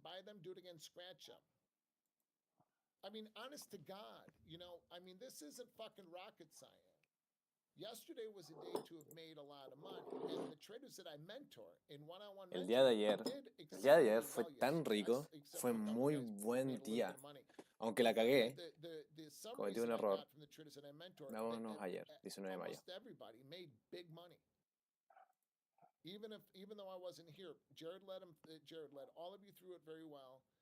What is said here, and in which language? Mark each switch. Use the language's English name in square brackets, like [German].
[English] Buy them, do it again, scratch them. I mean, honest to God, this isn't fucking rocket science. Yesterday was a day to have made a lot of money. And the traders that I mentor in one-on-one [Spanish] El día de ayer fue tan rico, fue muy buen día. Aunque la cagué, cometí un error. Vámonos ayer, 19 de mayo. [English] Everybody made big money. Even though I wasn't here, Jared led all of you through it very well.